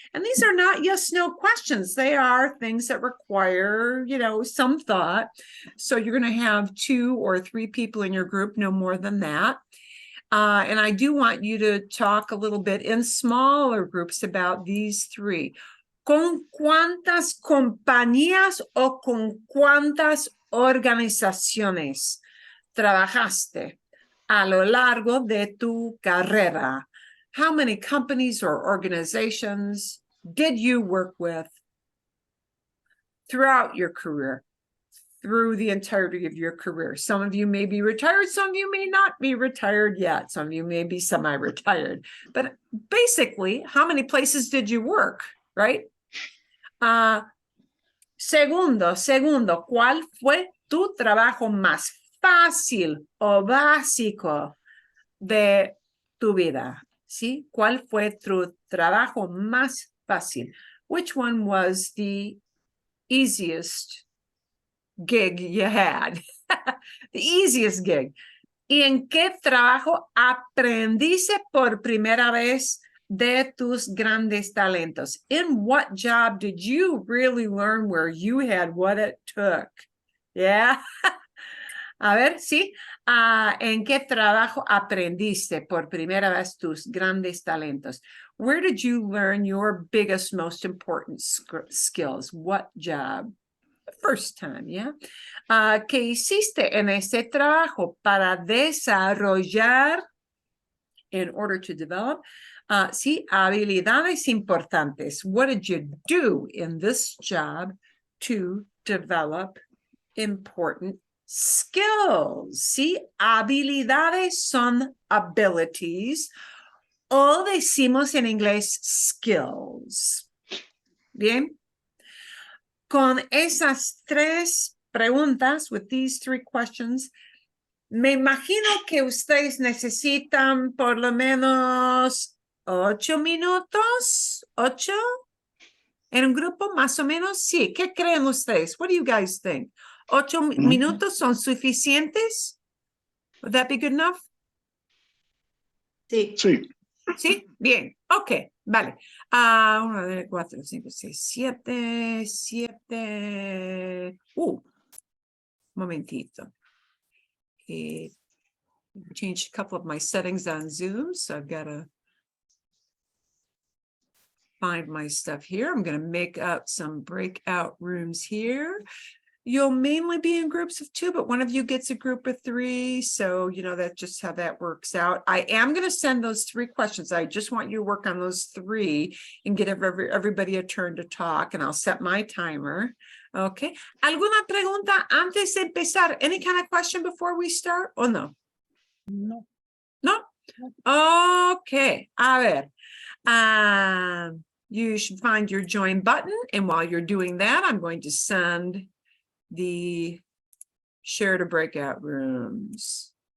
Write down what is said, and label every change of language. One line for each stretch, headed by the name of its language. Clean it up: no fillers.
English: And these are not yes/no questions. They are things that require, some thought. So you're going to have 2 or 3 people in your group, no more than that. And I do want you to talk a little bit in smaller groups about these 3.
Spanish: ¿Con cuántas compañías o con cuántas organizaciones trabajaste a lo largo de tu carrera?
English: How many companies or organizations did you work with throughout your career, through the entirety of your career? Some of you may be retired, some of you may not be retired yet, some of you may be semi-retired, but basically, how many places did you work, right?
Spanish: Segundo, ¿cuál fue tu trabajo más fácil o básico de tu vida? ¿Sí? ¿Cuál fue tu trabajo más fácil?
English: Which one was the easiest gig you had? The easiest gig.
Spanish: ¿Y en qué trabajo aprendiste por primera vez de tus grandes talentos?
English: In what job did you really learn where you had what it took?
Spanish: Yeah. A ver, sí. ¿En qué trabajo aprendiste por primera vez tus grandes talentos?
English: Where did you learn your biggest, most important skills? What job? First time, yeah.
Spanish: ¿Qué hiciste en ese trabajo para desarrollar,
English: in order to develop,
Spanish: sí, habilidades importantes?
English: What did you do in this job to develop important skills?
Spanish: Sí, habilidades son abilities, o decimos en inglés skills. Bien. Con esas 3 preguntas,
English: with these 3 questions,
Spanish: me imagino que ustedes necesitan por lo menos 8 minutos, 8, En un grupo más o menos, sí. ¿Qué creen ustedes?
English: What do you guys think?
Spanish: 8 minutos son suficientes?
English: Would that be good enough?
Spanish: Sí. Sí, Sí, bien, ok, vale. 1, 2, 4, 5, 6, 7, 7. Momentito.
English: Changed a couple of my settings on Zoom, so I've got to find my stuff here. I'm going to make up some breakout rooms here. You'll mainly be in groups of 2, but one of you gets a group of 3. So, you know, that's just how that works out. I am going to send those 3 questions. I just want you to work on those 3 and get everybody a turn to talk, and I'll set my timer. Okay.
Spanish: ¿Alguna pregunta antes de empezar?
English: Any kind of question before we start or no? No. No? Okay.
Spanish: A ver.
English: You should find your join button. And while you're doing that, I'm going to send the share to breakout rooms.